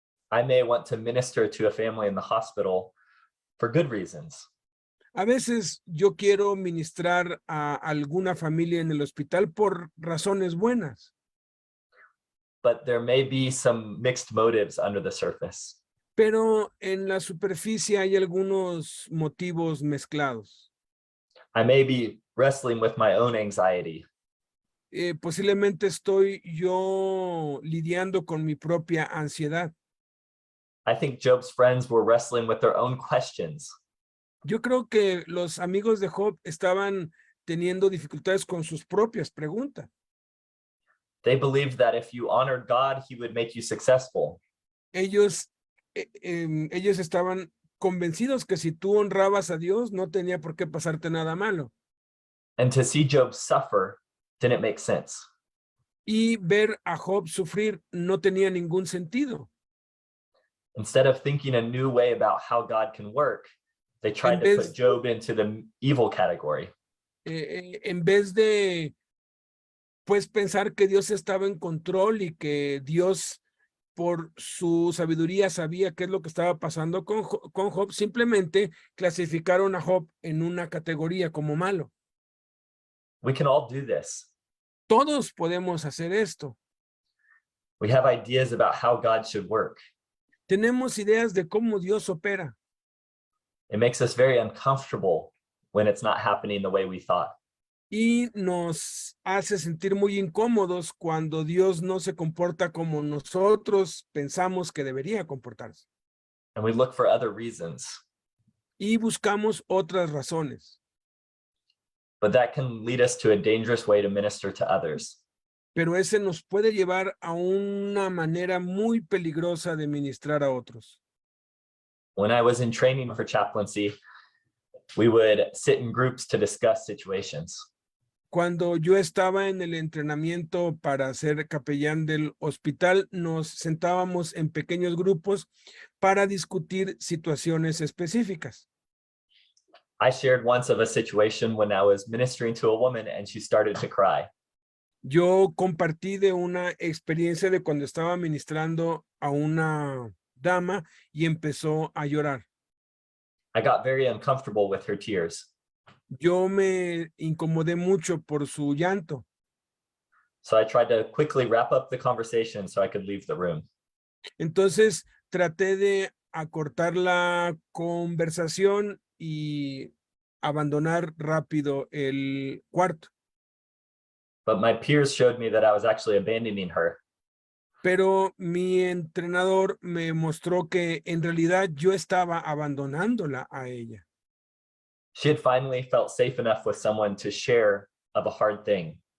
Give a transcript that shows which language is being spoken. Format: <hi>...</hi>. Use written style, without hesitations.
<en>I may want to minister to a family in the hospital for good reasons.</en> <es>A veces yo quiero ministrar a alguna familia en el hospital por razones buenas.</es> <en>But there may be some mixed motives under the surface.</en> <es>Pero en la superficie hay algunos motivos mezclados.</es> <en>I may be wrestling with my own anxiety.</en> <es>Posiblemente estoy yo lidiando con mi propia ansiedad.</es> <en>I think Job's friends were wrestling with their own questions.</en> <es>Yo creo que los amigos de Job estaban teniendo dificultades con sus propias preguntas.</es> <en>They believed that if you honored God, he would make you successful.</en> <es>Ellos estaban convencidos que si tú honrabas a Dios, no tenía por qué pasarte nada malo.</es> <en>And to see Job suffer didn't make sense.</en> <es>Y ver a Job sufrir no tenía ningún sentido.</es> <en>Instead of thinking a new way about how God can work, they tried to put Job into the evil category.</en> <es>En vez de, pues, pensar que Dios estaba en control y que Dios, por su sabiduría, sabía qué es lo que estaba pasando con Job, simplemente clasificaron a Job en una categoría como malo.</es> <en>We can all do this.</en> <es>Todos podemos hacer esto.</es> <en>We have ideas about how God should work.</en> <es>Tenemos ideas de cómo Dios opera.</es> <en>It makes us very uncomfortable when it's not happening the way we thought.</en> <es>Y nos hace sentir muy incómodos cuando Dios no se comporta como nosotros pensamos que debería comportarse.</es> <en>And we look for other reasons.</en> <es>Y buscamos otras razones.</es> <en>But that can lead us to a dangerous way to minister to others.</en> <es>Pero ese nos puede llevar a una manera muy peligrosa de ministrar a otros.</es> <en>When I was in training for chaplaincy, we would sit in groups to discuss situations.</en> <es>Cuando yo estaba en el entrenamiento para ser capellán del hospital, nos sentábamos en pequeños grupos para discutir situaciones específicas.</es> <en>I shared once of a situation when I was ministering to a woman and she started to cry.</en> <es>Yo compartí de una experiencia de cuando estaba ministrando a una dama y empezó a llorar.</es> <en>I got very uncomfortable with her tears.</en> <es>Yo me incomodé mucho por su llanto.</es> <en>So I tried to quickly wrap up the conversation so I could leave the room.</en> <es>Entonces traté de acortar la conversación y abandonar rápido el cuarto.</es> <en>But my peers showed me that I was actually abandoning her.</en> <es>Pero mi entrenador me mostró que en realidad yo estaba abandonándola a ella.</es> <en>She had finally felt safe enough with someone to share of a hard thing.</en>